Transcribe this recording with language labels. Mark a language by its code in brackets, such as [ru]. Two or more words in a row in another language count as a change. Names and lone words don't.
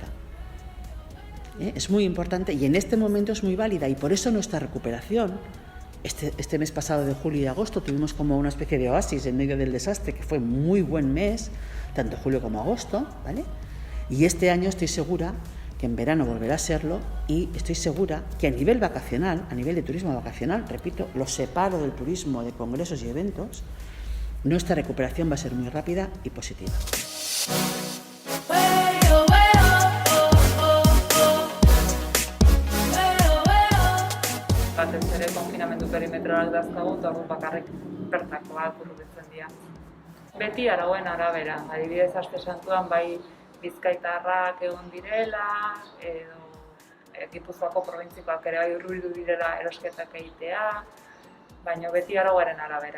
[es] Es muy importante y en este momento es muy válida y por eso nuestra recuperación, este mes pasado de julio y agosto tuvimos como una especie de oasis en medio del desastre, que fue muy buen mes, tanto julio como agosto, ¿vale? Y este año estoy segura que en verano volverá a serlo y estoy segura que a nivel vacacional, a nivel de turismo vacacional, repito, lo separo del turismo de congresos y eventos, nuestra recuperación va a ser muy rápida y positiva. [eu] Batez ere konfinamendu perimetralak dazkagu eta orduan bakarrik bertakoak hurbiltzen dira. Beti arauen arabera, adibidez aste santuan bai bizkaitarrak egon direla, edo Gipuzkoako probintzikoak ere bai hurbildu direla erosketak egitea, baina beti arauaren arabera.